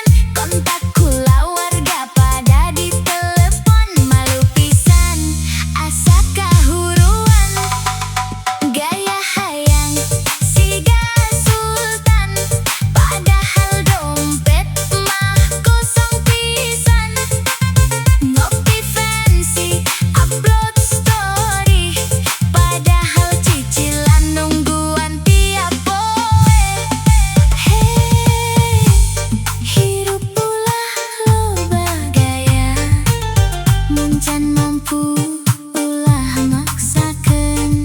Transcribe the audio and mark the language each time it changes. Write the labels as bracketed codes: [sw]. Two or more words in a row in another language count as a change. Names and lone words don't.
[su] Kontak kula warga pada ditelepon, malu pisan asa kahuruan. Gaya hayang siga sultan, padahal dompet mah kosong pisan. [en] Ngopi fancy, upload story, [su] padahal cicilan nungguan tiap poe. Hirup ulah loba gaya, muncan mampu ulah maksakeun.